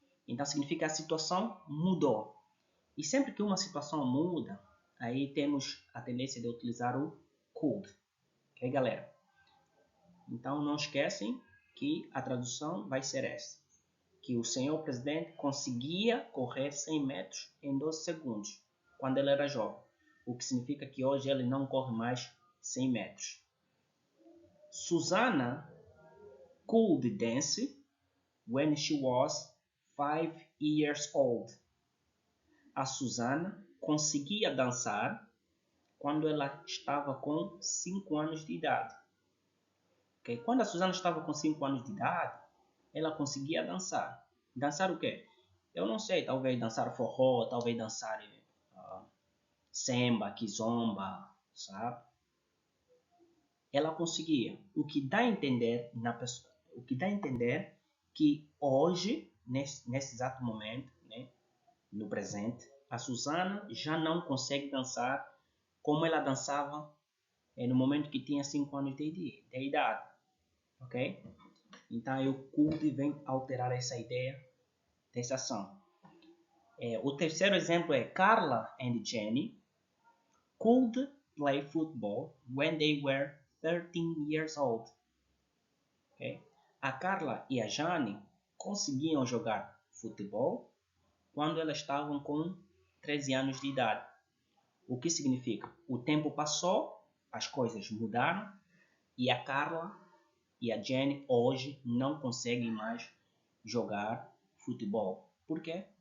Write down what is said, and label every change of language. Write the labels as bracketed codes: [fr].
[pt] Então significa que a situação mudou. E sempre que uma situação muda, aí temos a tendência de utilizar o could, ok, galera? Então não esquecem que a tradução vai ser essa, que o senhor presidente conseguia correr 100 metros em 12 segundos quando ele era jovem, o que significa que hoje ele não corre mais 100 metros. [en] Susanna could dance when she was 5 years old. [pt] A Susana conseguia dançar quando ela estava com 5 anos de idade. Okay? Quando a Susana estava com 5 anos de idade, ela conseguia dançar. Dançar o quê? Eu não sei, talvez dançar forró, talvez dançar samba, kizomba, sabe? Ela conseguia. O que dá a entender o que dá a entender que hoje, nesse exato momento, né, no presente, a Susana já não consegue dançar como ela dançava no momento que tinha 5 anos de idade, ok? Então o could vem alterar essa ideia dessa ação. O terceiro exemplo é [en] Carla and Jenny could play football when they were 13 years old. Okay? [pt] A Carla e a Jane conseguiam jogar futebol quando elas estavam com 13 anos de idade. O que significa? O tempo passou, as coisas mudaram e a Carla e a Jenny hoje não conseguem mais jogar futebol. Por quê?